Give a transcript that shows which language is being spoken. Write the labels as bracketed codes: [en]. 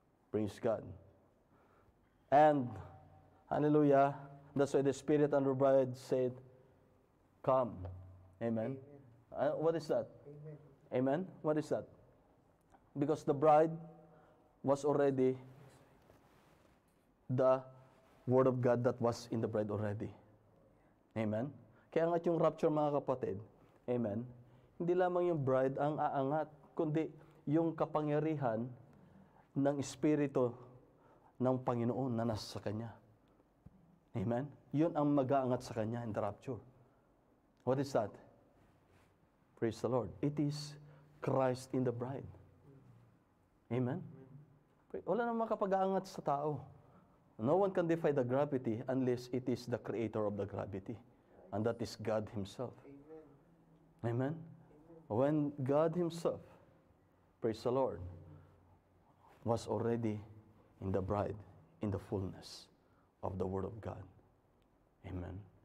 [en] Praise God. And, hallelujah, that's why the Spirit and the bride said, come. Amen. What is that? Amen. What is that? Because the bride was already the Word of God that was in the bride already. Amen. [tl] Kaya nga yung rapture, mga kapatid, amen, hindi lamang yung bride ang aangat, kundi yung kapangyarihan ng Espiritu ng Panginoon na nasa sa Kanya. [en] Amen. [tl] Yun ang mag-aangat sa Kanya [en] in the rapture. What is that? Praise the Lord. It is Christ in the bride. Amen? [tl] Wala namang makapag-aangat sa tao. [en] No one can defy the gravity unless it is the creator of the gravity. And that is God Himself. Amen? When God Himself, praise the Lord, was already in the bride, in the fullness of the Word of God. Amen?